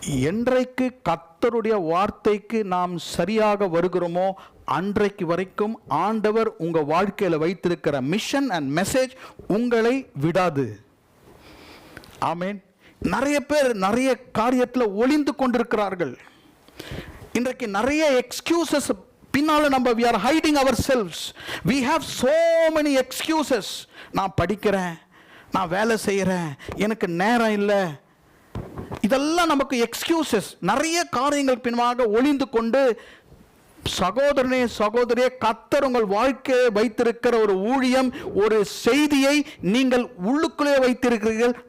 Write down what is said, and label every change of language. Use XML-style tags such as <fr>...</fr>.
<ta>என்றைக்கு கர்த்தருடைய வார்த்தைக்கு நாம் சரியாக வருகிறோமோ அன்றைக்கு வரைக்கும் ஆண்டவர் உங்க வாழ்க்கையில வைத்திருக்கிற</ta> <en>mission and message</en> <ta>உங்களை விடாது. ஆமென். நிறைய பேர் நிறைய காரியத்தில் ஒளிந்து கொண்டிருக்கிறார்கள். இன்றைக்கு நிறைய</ta> <en>excuses</en> <ta>பின்னால நம்ம</ta> <en>we are hiding ourselves. We have so many excuses.</en> <ta>நான் படிக்கிறேன், நான் வேலை செய்கிறேன், எனக்கு நேரம் இல்லை, இதெல்லாம் நமக்கு</ta> <en>Excuses.</en> <ta>நிறைய காரியங்கள் பின்பாக ஒளிந்து கொண்டு, சகோதரனே சகோதரியே, கர்த்தர் உங்கள் வாழ்க்கையை வைத்திருக்கிற ஒரு ஊழியம், ஒரு செய்தியை நீங்கள் உள்ளுக்குள்ளே வைத்திருக்கிறீர்கள்.</ta>